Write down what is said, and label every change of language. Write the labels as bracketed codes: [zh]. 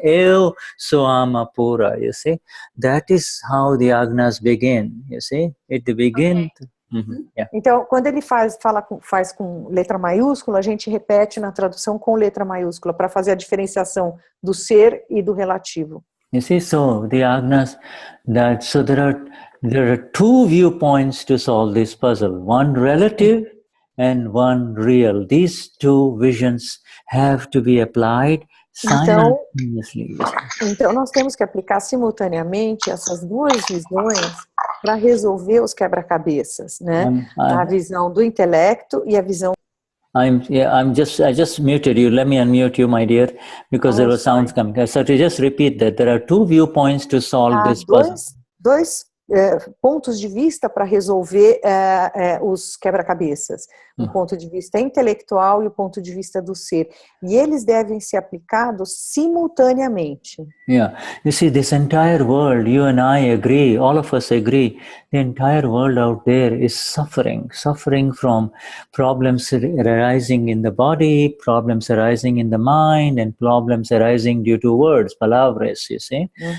[pt] Eu soama pura, [en] you see. That is how the agnas begin, you see. It begins. Okay. Yeah. [pt] Então, quando ele faz com letra maiúscula, a gente repete na tradução com letra maiúscula para fazer a diferenciação do ser e do relativo. [en] You see, so the agnas, so there are two viewpoints to solve this puzzle, one relative and one real. These two visions have to be applied simultaneously. [pt] Então nós temos que aplicar simultaneamente essas duas visões para resolver os quebra-cabeças, né? A visão do intelecto e a visão. [en] I just muted you. Let me unmute you, my dear, because there were sounds coming. So to just repeat that, there are two viewpoints to solve this puzzle. [pt] Dois pontos de vista para resolver os quebra-cabeças. Um ponto de vista intelectual e o ponto de vista do ser. E eles devem ser aplicados simultaneamente. [en] Yeah. You see, this entire world, you and I agree, all of us agree, the entire world out there is suffering from problems arising in the body, problems arising in the mind, and problems arising due to words, palavras, you see.